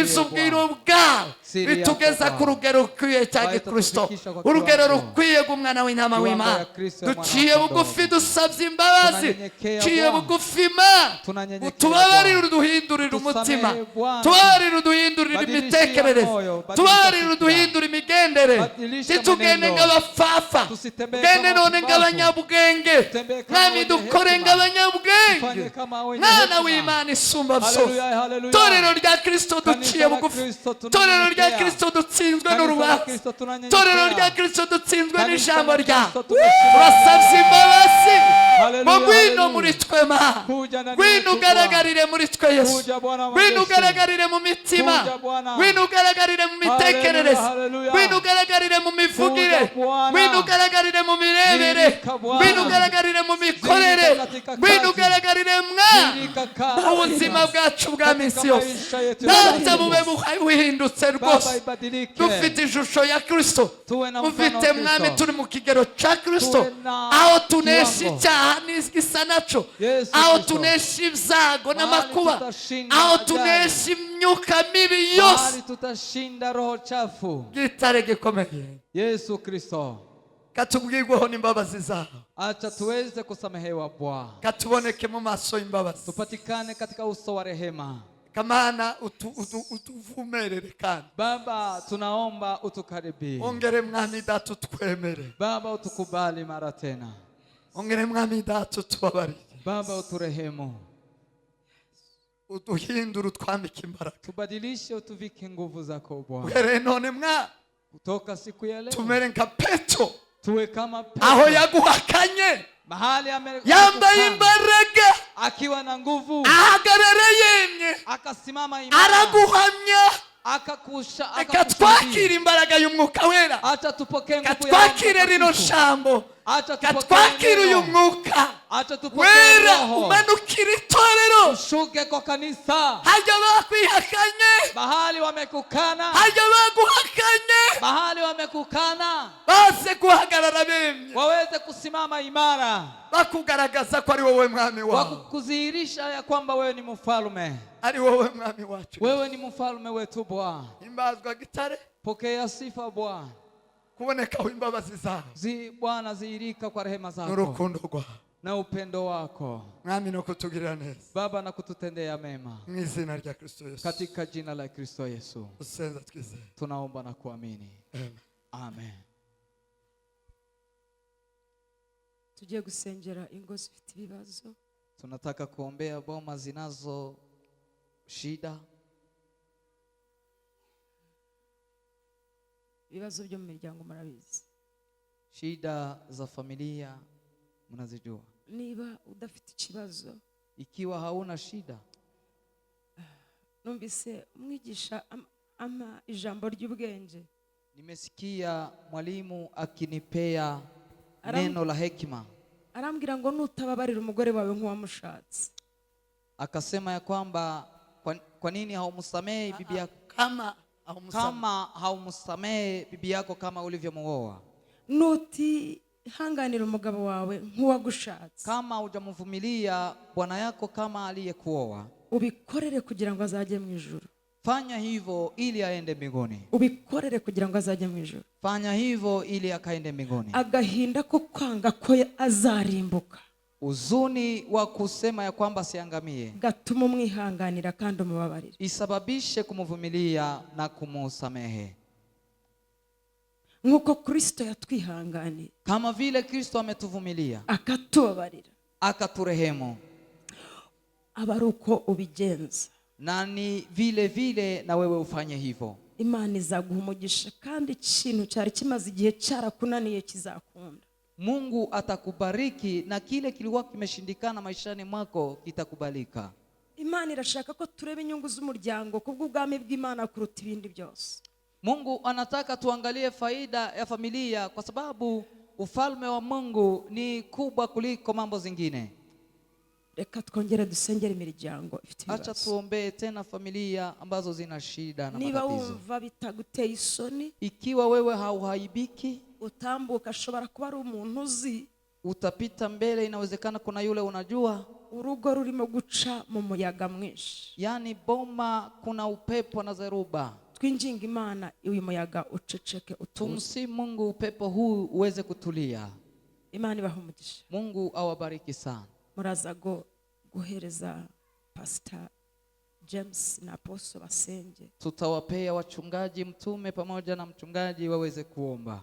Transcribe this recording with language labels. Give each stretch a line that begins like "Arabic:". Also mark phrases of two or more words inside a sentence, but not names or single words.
Kinyarwanda: iby'ubwiru bwawe
Swahili: Siri
Kinyarwanda: bitugeza
Swahili: yako
Kinyarwanda: ku rugero rukwiye cya
Swahili: Bari
Kinyarwanda: Gikristo,
Swahili: tukufikisha kwa
Kinyarwanda: urugero
Swahili: kiwango.
Kinyarwanda: rukwiye rw'umwana w'intama
Swahili: Kiwango
Kinyarwanda: w'Imana.
Swahili: ya Kristo ya mwana
Kinyarwanda: Duciye
Swahili: wa
Kinyarwanda: bugufi
Swahili: kondoo.
Kinyarwanda: dusabye imbabazi,
Swahili: Tunanyenyekea
Kinyarwanda: duciye
Swahili: Bwana.
Kinyarwanda: bugufi Imana,
Swahili: Tunanyenyekea
Kinyarwanda: utubabarire
Swahili: Bwana.
Kinyarwanda: uduhindurire umutima,
Swahili: Tusamehe Bwana.
Kinyarwanda: tubabarire uduhindurire
Swahili: Badilishia
Kinyarwanda: imitekerereze,
Swahili: moyo, badilishia
Kinyarwanda: tubabarire
Swahili: fikra.
Kinyarwanda: uduhindure imigendere,
Swahili: Badilisha
Kinyarwanda: ntitugende
Swahili: mwenendo.
Kinyarwanda: nk'abafafa,
Swahili: Tusitembee
Kinyarwanda: tugende
Swahili: kama
Kinyarwanda: none
Swahili: wapumbavu.
Kinyarwanda: nk'abanyabwenge.
Swahili: Tutembee kama
Kinyarwanda: Mwami
Swahili: wenye
Kinyarwanda: dukore
Swahili: hekima.
Kinyarwanda: nk'abanyabwenge,
Swahili: Tufanye kama wenye
Kinyarwanda: mwana
Swahili: hekima.
Kinyarwanda: w'Imana isumba byose.
Swahili: Haleluya, haleluya.
Kinyarwanda: Torero rya Kristo
Swahili: Kanisa
Kinyarwanda: duciye
Swahili: la
Kinyarwanda: bugufi,
Swahili: Kristo
Kinyarwanda: torero rya
Swahili: tunanyenyekea.
Kinyarwanda: Kristo dutsinzwe
Swahili: Kanisa la
Kinyarwanda: n'urubanza,
Swahili: Kristo tunanyenyekea.
Kinyarwanda: torero rya Kristo dutsinzwe
Swahili: Kanisa
Kinyarwanda: n'ijambo
Swahili: la
Kinyarwanda: ryawe.
Swahili: Kristo tumeshinda.
Kinyarwanda: Turasabye imbabazi,
Swahili: Haleluya,
Kinyarwanda: ngo ngwino
Swahili: haleluya.
Kinyarwanda: muri twe Mana,
Swahili: Kuja ndani
Kinyarwanda: ngwino
Swahili: yetu
Kinyarwanda: ugaragarire muri twe Yesu,
Swahili: Kuja Bwana wa
Kinyarwanda: ngwino
Swahili: majeshi.
Kinyarwanda: ugaragarire mu mitima,
Swahili: Kuja Bwana.
Kinyarwanda: ngwino ugaragarire mu mitekerereze,
Swahili: Haleluya, haleluya.
Kinyarwanda: ngwino ugaragarire mu mivugire,
Swahili: Kuja Bwana.
Kinyarwanda: ngwino ugaragarire mu mirebere,
Swahili: Zirika Bwana.
Kinyarwanda: ngwino ugaragarire mu mikorere,
Swahili: Zirika katika
Kinyarwanda: ngwino
Swahili: kazi.
Kinyarwanda: ugaragarire Mwana
Swahili: Zirika kazi.
Kinyarwanda: ubuzima bwacu bwa
Swahili: Katika
Kinyarwanda: minsi yose.
Swahili: maisha yetu ya
Kinyarwanda: Data
Swahili: kila
Kinyarwanda: bube
Swahili: siku.
Kinyarwanda: buhindutse
Swahili: Baba
Kinyarwanda: rwose,
Swahili: ibadilike.
Kinyarwanda: dufite ishusho ya Kristo,
Swahili: Tuwe na mfano wa
Kinyarwanda: dufite mwami
Swahili: Kristo.
Kinyarwanda: turi mu kigero cya Kristo,
Swahili: Tuwe na
Kinyarwanda: aho tunesha
Swahili: kiwango.
Kinyarwanda: icyaha n'igisa naco,
Swahili: Yesu
Kinyarwanda: aho
Swahili: Kristo.
Kinyarwanda: tunesha ibyago
Swahili: Mahali
Kinyarwanda: n'amakuba,
Swahili: tutashinda
Kinyarwanda: aho
Swahili: ajali.
Kinyarwanda: tunesha imyuka mibi yose.
Swahili: Mahali tutashinda roho chafu.
Kinyarwanda: Gitare gikomeye,
Swahili: Yesu Kristo.
Kinyarwanda: katubwirweho n'imbabazi zawe,
Swahili: Acha tuweze kusamehewa Bwana.
Kinyarwanda: katuboneke mu maso y'imbabazi.
Swahili: Tupatikane katika uso wa rehema.
Kinyarwanda: Kamana utuvumerere kandi
Swahili: Baba, tunaomba utukaribie.
Kinyarwanda: ongere mwami data utwemere,
Swahili: Baba, utukubali mara tena.
Kinyarwanda: ongere mwami data utubabarire,
Swahili: Baba, uturehemu.
Kinyarwanda: uduhindure utwambike imbaraga.
Swahili: Tubadilishe, utuvike nguvu zako Bwana.
Kinyarwanda: Uhereye none mwa
Swahili: Kutoka siku ya leo
Kinyarwanda: tumere nka Petero
Swahili: tuwe kama Petro.
Kinyarwanda: aho yaguhakanye,
Swahili: Mahali
Kinyarwanda: yambaye imbaraga,
Swahili: akiwa na nguvu,
Kinyarwanda: ahagarara yemye,
Swahili: akasimama imara,
Kinyarwanda: araguhamya.
Swahili: akakusha,
Kinyarwanda: Reka twakire imbaraga y'umwuka wera,
Swahili: acha tupokee
Kinyarwanda: reka
Swahili: nguvu ya Roho
Kinyarwanda: twakire rino
Swahili: Mtakatifu.
Kinyarwanda: jambo,
Swahili: Acha
Kinyarwanda: reka
Swahili: tupokee
Kinyarwanda: twakire uyu
Swahili: neno.
Kinyarwanda: mwuka
Swahili: Acha tupokee
Kinyarwanda: wera
Swahili: Roho.
Kinyarwanda: umanukira itorero.
Swahili: Ushuke kwa kanisa.
Kinyarwanda: Hajya bakwihakanye,
Swahili: Mahali wamekukana,
Kinyarwanda: hajya baguhakanye,
Swahili: mahali wamekukana,
Kinyarwanda: baze guhagarara bemye,
Swahili: waweze kusimama imara,
Kinyarwanda: bakugaragaza ko ari wowe mwami wawe,
Swahili: wakudhihirisha ya kwamba wewe ni mfalme.
Kinyarwanda: ari wowe mwami wacu.
Swahili: Wewe ni mfalme wetu Bwana.
Kinyarwanda: Himbazwa gitare,
Swahili: Pokea sifa Bwana.
Kinyarwanda: kuboneka w'imbabazi zawe
Swahili: Bwana zihirika kwa rehema zako
Kinyarwanda: n'urukundo rwawe
Swahili: na upendo wako
Kinyarwanda: mwami no kutugirira neza
Swahili: Baba, na kututendea mema
Kinyarwanda: mu izina rya Kristo Yesu
Swahili: katika jina la Kristo Yesu
Kinyarwanda: usenza twizeye
Swahili: tunaomba na kuamini.
Kinyarwanda: amen.
Swahili: Amen.
Kinyarwanda: tugiye gusengera ingo zifite ibibazo.
Swahili: Tunataka kuombea boma zinazo shida,
Kinyarwanda: ibibazo byo mu miryango murabizi.
Swahili: shida za familia mnazijua.
Kinyarwanda: Niba udafite ikibazo,
Swahili: Ikiwa hauna shida,
Kinyarwanda: numvise umwigisha ijambo ry'ubwenge.
Swahili: nimesikia mwalimu akinipea neno la hekima.
Kinyarwanda: Arambwira ngo nutababarira umugore wawe nk'uwamushatse.
Swahili: Akasema ya kwamba kwa nini haumsamehe bibi yako kama haumsamehe bibi yako kama ulivyomuoa.
Kinyarwanda: Hanganira umugabo wawe nk'uwagushatse.
Swahili: Kama hujamvumilia bwana yako kama aliyekuoa,
Kinyarwanda: ubikorere kugira ngo azajye mu ijuru.
Swahili: Fanya hivyo ili aende mbinguni.
Kinyarwanda: Ubikorere kugira ngo azajye mu ijuru.
Swahili: Fanya hivyo ili akaende mbinguni.
Kinyarwanda: Agahinda ko kwanga ko azarimbuka,
Swahili: Uzuni wa kusema ya kwamba siangamie,
Kinyarwanda: gatuma umwihanganira kandi umubabarira.
Swahili: Isababishe kumvumilia na kumusamehe.
Kinyarwanda: Nkuko Kristo yatwihanganiye,
Swahili: Kama vile Kristo ametuvumilia,
Kinyarwanda: akatubabarira,
Swahili: akaturehemu.
Kinyarwanda: abaruko ubigenza.
Swahili: Na ni vile vile na wewe ufanye hivyo.
Kinyarwanda: Imana izaguha umugisha, kandi ikintu cyari kimaze igihe cyarakunaniye kizakunda.
Swahili: Mungu atakubariki na kile kilikuwa kimeshindikana maishani mwako kitakubalika.
Kinyarwanda: Imana irashaka ko tureba inyungu z'umuryango kubw'ubwami bw'Imana kuruta ibindi byose.
Swahili: Mungu anataka tuangalie faida ya familia kwa sababu ufalme wa Mungu ni kubwa kuliko mambo zingine.
Kinyarwanda: Reka twongere dusengere imiryango ifite ibibazo.
Swahili: Acha tuombee tena familia ambazo zina shida na
Kinyarwanda: niba
Swahili: matatizo.
Kinyarwanda: wumva bitaguteye isoni,
Swahili: Ikiwa wewe hauhaibiki,
Kinyarwanda: utambuka, ashobora kuba ari umuntu uzi,
Swahili: utapita mbele, inawezekana kuna yule unajua.
Kinyarwanda: urugo rurimo guca mu muyaga mwinshi,
Swahili: Yani boma kuna upepo na zeruba.
Kinyarwanda: twinginga Imana uyu muyaga uceceke, utuze.
Swahili: Tumsi Mungu upepo huu uweze kutulia.
Kinyarwanda: Imana ibahe umugisha.
Swahili: Mungu awabariki sana.
Kinyarwanda: Muraza guhereza Pastor James na Apostle basenge.
Swahili: Tutawapea wachungaji, mtume pamoja na mchungaji waweze kuomba.